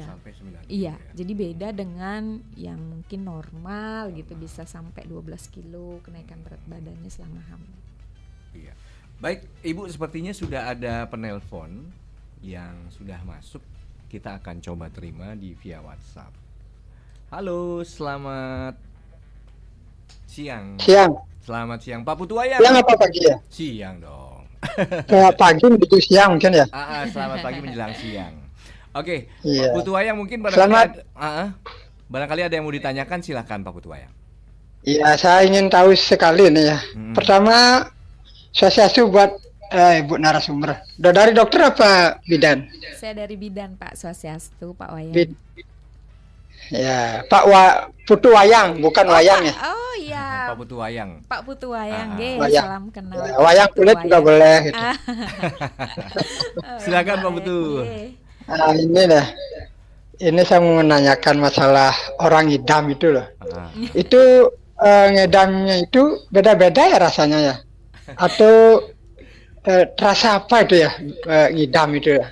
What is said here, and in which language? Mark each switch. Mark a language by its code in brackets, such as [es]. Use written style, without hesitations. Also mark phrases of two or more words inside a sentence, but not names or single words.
[id] sampai 9 kilo. Iya, Ya. jadi beda dengan yang mungkin normal gitu, bisa sampai 12 kilo kenaikan berat badannya selama hamil. Iya. Baik, Ibu, sepertinya sudah ada penelpon yang sudah masuk. Kita akan coba terima di via WhatsApp. Halo, selamat siang. Selamat siang, Pak Putu Wayang. Siang apa pagi ya? Siang dong. Pagi menuju siang mungkin ya. Selamat pagi menjelang siang. Oke, Iya. Pak Putu Wayang, mungkin Selamat. barangkali ada yang mau ditanyakan, silakan Pak Putu Wayang. Iya, saya ingin tahu sekali nih ya. Pertama, swastiastu buat Ibu narasumber. Dari dokter apa bidan? Saya dari bidan Pak, Swastiastu Pak Wayang. Ya, Putu Wayang, bukan Wayang ya. Oh iya. Pak Putu Wayang. Pak Putu Wayang, Wayang. salam kenal. Wayang kulit juga boleh gitu. Silakan Pak Putu. Nah, ini dah. Ini saya mau menanyakan masalah orang ngidam itu loh. Itu ngidamnya itu beda-beda ya rasanya ya? Atau rasa apa itu ya ngidam itu ya?